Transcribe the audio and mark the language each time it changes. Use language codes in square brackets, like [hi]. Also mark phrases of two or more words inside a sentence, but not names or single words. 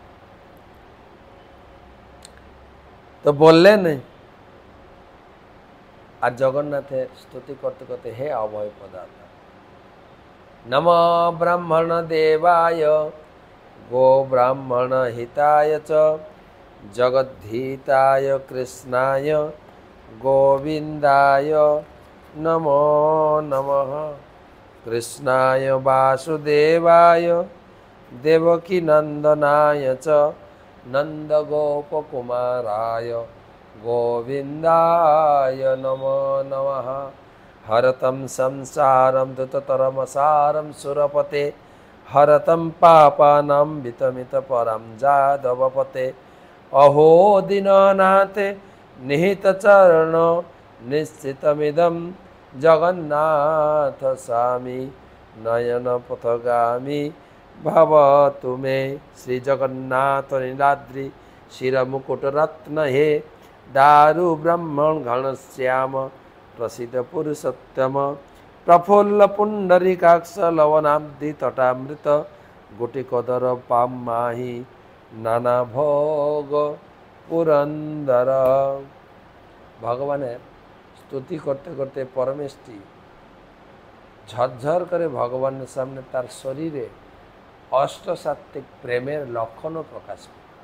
[bn] তো বললেন, আর জগন্নাথের স্তুতি করতে করতে [sa] হে অভয় পদার্থ, নম ব্রাহ্মণ দেবায় গো ব্রাহ্মণ হিতায় চ জগদ্ধিতায় কৃষ্ণায় গোবিন্দায় নমো নমঃ। কৃষ্ণায় বাসুদেবায় দেবকী নন্দনায় চ নন্দগোপকুমারায় गोविन्दाय नमो नमः। हरतं संसारं दुततरमसारं सुरपते, हरतं पापानां वितमितपरं जादवपते। अहो दीननाथे निहितचरण निश्चितमिदं जगन्नाथ स्वामी नयनपथगामी भवतु मे। श्री जगन्नाथ नीलाद्रि शिरमुकुटरत्न हे दारु ब्रह्मण घनश्याम प्रसिद्ध पुरुषोत्तम प्रफुल्ल पुंडरीकाक्ष लवनाब्धि तटामृत गुटिकदर पाम माही नाना भोग पुरंदर। [bn] ভগবানের স্তুতি করতে করতে পরমেষ্টি ঝরঝর করে ভগবানের সামনে তার শরীরে অষ্টসাত্ত্বিক প্রেমের লক্ষণ প্রকাশ করে।